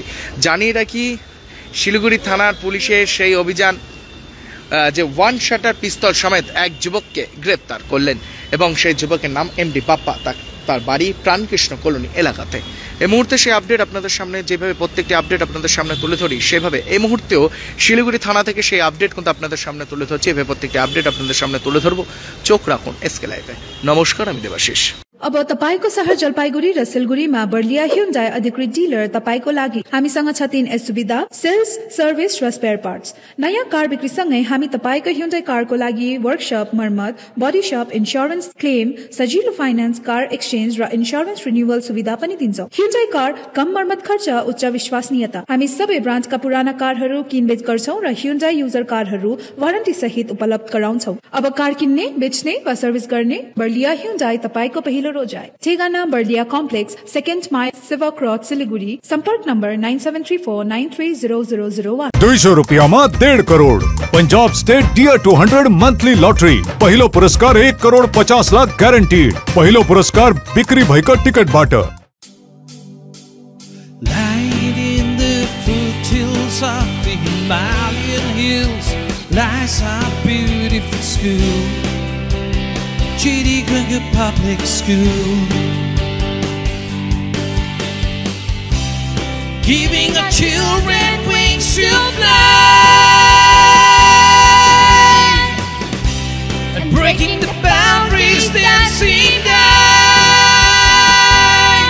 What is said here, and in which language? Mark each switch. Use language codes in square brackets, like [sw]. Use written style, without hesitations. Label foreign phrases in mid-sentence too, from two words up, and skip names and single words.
[bn] জানিয়ে রাখি, শিলিগুড়ি থানার পুলিশের সেই অভিযান যে 1 শাটার পিস্তল সমেত এক যুবককে গ্রেপ্তার করলেন এবং সেই যুবকের নাম এমডি বাপ্পা, তার বাড়ি প্রাণকৃষ্ণ কলোনি এলাকাতে। এই মুহূর্তে সেই আপডেট আপনাদের সামনে, যেভাবে প্রত্যেকটি আপডেট আপনাদের সামনে তুলে ধরি সেভাবে এই মুহূর্তেও শিলিগুড়ি থানা থেকে সেই আপডেট কিন্তু আপনাদের সামনে তুলে ধরছি। এভাবে প্রত্যেকটি আপডেট আপনাদের সামনে তুলে ধরবো। চোখ রাখুন এসকে লাইভে। নমস্কার, আমি देवाशीष। [ne] अब तपाईको शहर जलपाइगुडी र सिलगुडीमा बर्लिया ह्युन्डाई अधिकृत डिलर तपाईको लागि हामीसँग छ 3 सुविधा: सेल्स, सर्भिस र [en] spare parts. [ne] नयाँ कार बिक्रीसँगै हामी तपाईको ह्युन्डाई कारको लागि वर्कशप, मर्मत, [en] body shop, insurance claim, [ne] सजिलो फाइनान्स, [en] car exchange [ne] र [en] insurance renewal [ne] सुविधा पनि दिन्छौं। ह्युन्डाई कार कम मर्मत खर्च, उच्च विश्वसनीयता। हामी सबै ब्रान्डका पुराना कारहरू किनबेच गर्छौं र ह्युन्डाई युजर कारहरू वारन्टी सहित उपलब्ध गराउँछौं। अब कार किन्ने, बेच्ने वा सर्भिस गर्ने बर्लिया ह्युन्डाई तपाईको पहिलो रोजाई। ठेगाना बर्लिया कॉम्प्लेक्स, 2nd माइल, सेवा क्रॉस, सिलीगुड़ी। संपर्क नंबर 9734930001। [hi] 200 रुपया में 1.5 करोड़। पंजाब स्टेट डियर 200 [en] monthly lottery. [ne] पहिलो पुरस्कार 1 करोड़ 50 लाख गारंटीड। पहिलो पुरस्कार बिक्री भएका टिकट बाट। [en] Light in the foothills of the Himalayan hills lies our beautiful school, J.D. Grenger Public School, giving our children wings to fly and breaking the boundaries that seem die.